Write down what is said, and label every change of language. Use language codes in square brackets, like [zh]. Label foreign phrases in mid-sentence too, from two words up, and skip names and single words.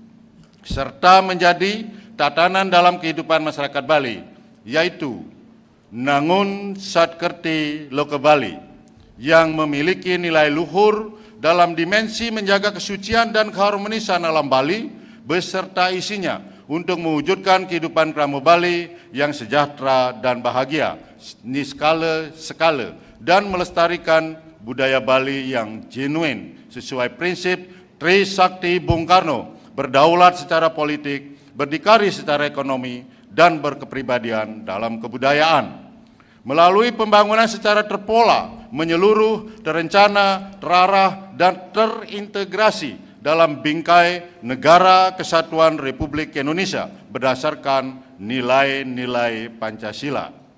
[id] serta menjadi tatanan dalam kehidupan masyarakat Bali, yaitu Nangun Satkerti Loke Bali, yang memiliki nilai luhur dalam dimensi menjaga kesucian dan keharmonisan alam Bali beserta isinya untuk mewujudkan kehidupan Kramo Bali yang sejahtera dan bahagia, [ban] niskala sekala, [id] dan melestarikan budaya Bali yang genuine sesuai prinsip Trisakti Bung Karno, berdaulat secara politik, berdikari secara ekonomi, dan berkepribadian dalam kebudayaan. Melalui pembangunan secara terpola, menyeluruh, terencana, terarah, dan terintegrasi dalam bingkai Negara Kesatuan Republik Indonesia berdasarkan nilai-nilai Pancasila.